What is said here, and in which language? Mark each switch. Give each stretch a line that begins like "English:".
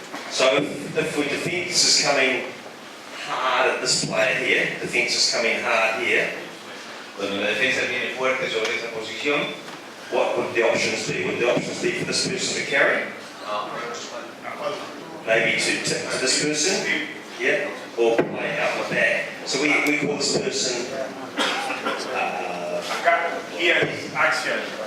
English: So if we defense is coming hard at this player here, defense is coming hard here,
Spanish: Cuando la defensa viene fuerte sobre esa posición,
English: what would the options be? Would the options be for this person to carry? Maybe to tip to this person? Yeah? Or play out the back. So we call this person
Spanish: Acá,
English: here is action.